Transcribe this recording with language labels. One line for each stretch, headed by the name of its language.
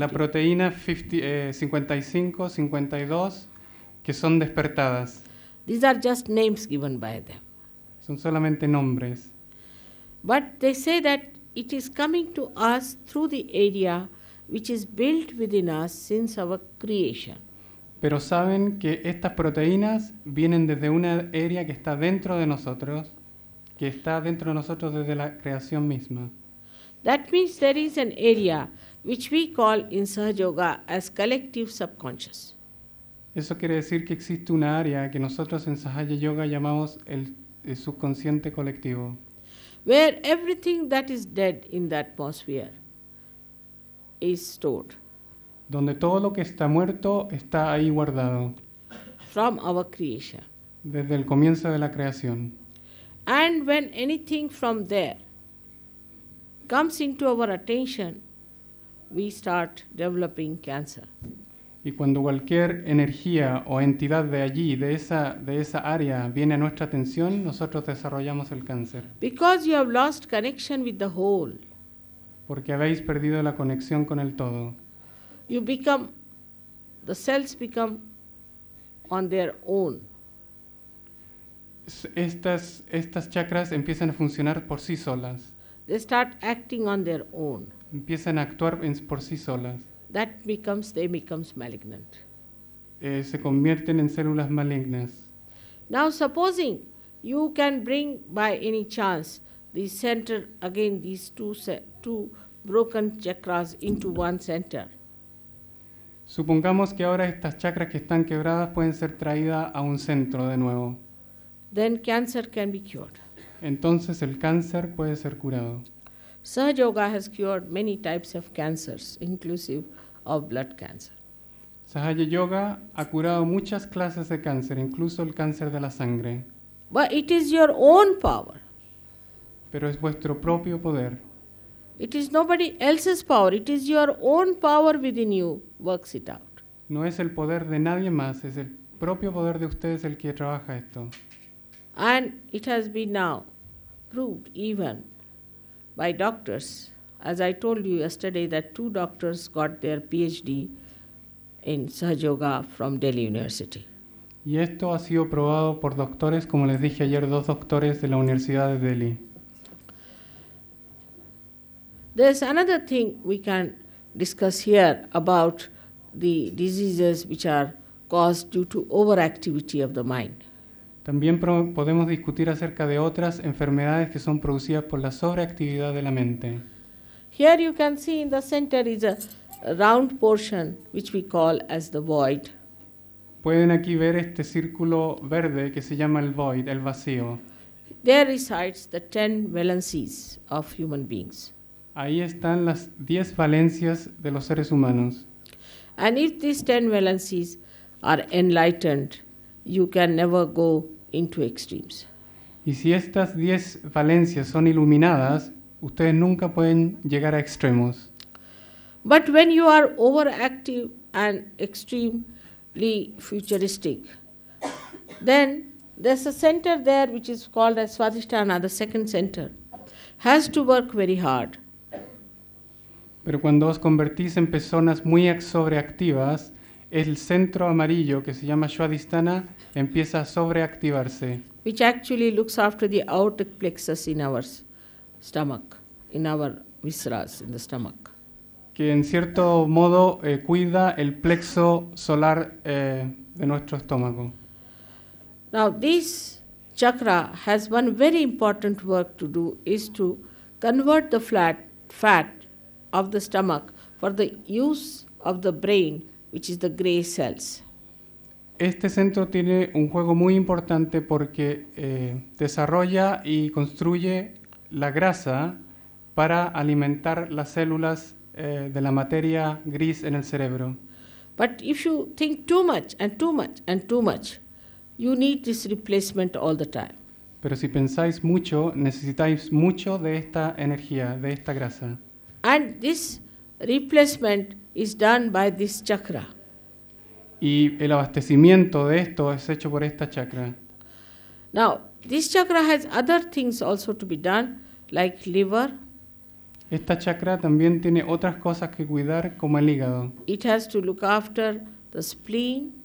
Spanish: la proteína 55, 52 que son despertadas.
English: These are just names given by them.
Spanish: Son solamente nombres.
English: But they say that it is coming to us through the area which is built within us since our creation.
Spanish: Pero saben que estas proteínas vienen desde una área que está dentro de nosotros, desde la creación misma.
English: That means there is an area which we call in Sahaja Yoga as collective subconscious.
Spanish: Eso quiere decir que existe una área que nosotros en Sahaja Yoga llamamos el subconsciente colectivo,
English: where everything that is dead in the atmosphere is stored
Spanish: donde todo lo que está muerto está ahí guardado
English: from our creation.
Spanish: desde el comienzo de la creación.
English: And when anything from there comes into our attention, we start developing cancer.
Spanish: Y cuando cualquier energía o entidad de allí, de esa área, viene a nuestra atención, nosotros desarrollamos el cáncer.
English: Because you have lost connection with the whole,
Spanish: Porque habéis perdido la conexión con el todo.
English: the cells become on their own.
Spanish: Estas chakras empiezan a funcionar por sí solas.
English: They start acting on their own.
Spanish: Empiezan a actuar por sí solas.
English: They becomes malignant.
Spanish: Se convierten en células malignas.
English: Now supposing you can bring by any chance the center, again these two broken chakras into one center.
Spanish: Supongamos que ahora estas chakras que están quebradas pueden ser traídas a un centro de nuevo.
English: Then cancer can be cured.
Spanish: Entonces el cáncer puede ser curado.
English: Sahaja Yoga has cured many types of cancers, inclusive of blood cancer.
Spanish: Sahaja Yoga ha curado muchas clases de cáncer, incluso el cáncer de la sangre.
English: But it is your own power.
Spanish: Pero es vuestro propio poder.
English: It is nobody else's power. It is your own power within you works it out.
Spanish: No es el poder de nadie más, es el propio poder de ustedes el que trabaja esto.
English: And it has been now proved even by doctors. As I told you yesterday that 2 doctors got their PhD in Sahaja Yoga from Delhi University.
Spanish: Y esto ha sido probado por doctores, como les dije ayer, 2 doctores de la Universidad de Delhi.
English: There's another thing we can discuss here about the diseases which are caused due to overactivity of the mind.
Spanish: También podemos discutir acerca de otras enfermedades que son producidas por la sobreactividad de la mente.
English: Here you can see in the center is a round portion which we call as the void.
Spanish: Pueden aquí ver este círculo verde que se llama el void, el vacío.
English: There resides the 10 valencies of human beings.
Spanish: Ahí están las 10 valencias de los seres humanos.
English: And if these 10 valencies are enlightened, you can never go into extremes.
Spanish: Y si estas 10 valencias son iluminadas, ustedes nunca pueden llegar a extremos.
English: But when you are overactive and extremely futuristic, then there's a center there which is called as Swadhisthana, the second center, has to work very hard.
Spanish: Pero cuando os convertís en personas muy sobreactivas, el centro amarillo que se llama Swadhisthana empieza a sobreactivarse.
English: Which actually looks after the outer plexus in our stomach, in our visceras, in the stomach.
Spanish: Que en cierto modo cuida el plexo solar de nuestro estómago.
English: Now this chakra has one very important work to do, is to convert the fat of the stomach for the use of the brain, which is the gray cells.
Spanish: Este centro tiene un juego muy importante porque desarrolla y construye la grasa para alimentar las células de la materia gris en el cerebro.
English: But if you think too much and too much and too much, you need this replacement all the time.
Spanish: Pero si pensáis mucho, necesitáis mucho de esta energía, de esta grasa.
English: And this replacement is done by this chakra.
Spanish: Y el abastecimiento de esto es hecho por esta chakra.
English: Now, this chakra has other things also to be done, like liver.
Spanish: Esta chakra también tiene otras cosas que cuidar, como el hígado.
English: It has to look after the spleen,